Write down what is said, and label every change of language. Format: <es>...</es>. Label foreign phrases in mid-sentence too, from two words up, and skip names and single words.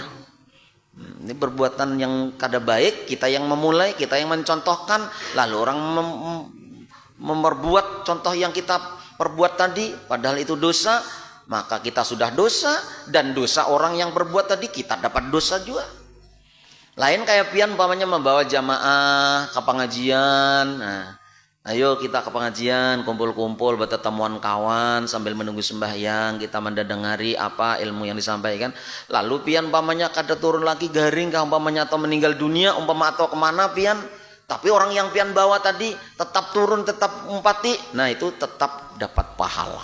<id>Ini perbuatan yang kada baik, kita yang memulai, kita yang mencontohkan, lalu orang memperbuat contoh yang kita perbuat tadi, padahal itu dosa, maka kita sudah dosa, dan dosa orang yang berbuat tadi kita dapat dosa juga. Lain kayak pian umpamanya membawa jamaah ke pengajian. Nah, ayo kita ke pengajian, kumpul-kumpul bertemuan kawan sambil menunggu sembahyang, kita mendengari apa ilmu yang disampaikan. Lalu pian umpamanya kada turun lagi garing kah umpamanya, atau meninggal dunia umpama, atau kemana pian, tapi orang yang pian bawa tadi tetap turun, tetap umpati, nah itu tetap dapat pahala.</id>